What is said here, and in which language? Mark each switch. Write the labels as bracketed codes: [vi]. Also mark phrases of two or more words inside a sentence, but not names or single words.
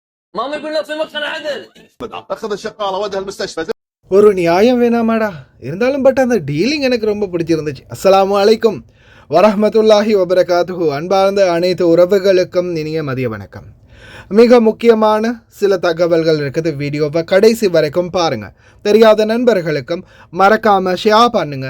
[ar] ماما يقول لك في مدخل عدل اخذ الشقاله ودها المستشفى. [ta] ஒரு நியாயம் வேணாமாடா, இருந்தாலும் பட் அந்த டீலிங் எனக்கு ரொம்ப பிடிச்சிருந்துச்சு. [ar] السلام عليكم ورحمة الله وبركاته. [ta] அன்பார்ந்த அனைத்து உறவுகளுக்கும் இனிய மதிய வணக்கம். மிக முக்கியமான சில தகவல்கள் இருக்குது. வீடியோவை கடைசி வரைக்கும் பாருங்கள். தெரியாத நண்பர்களுக்கும் மறக்காமல் ஷேர் பண்ணுங்கள்.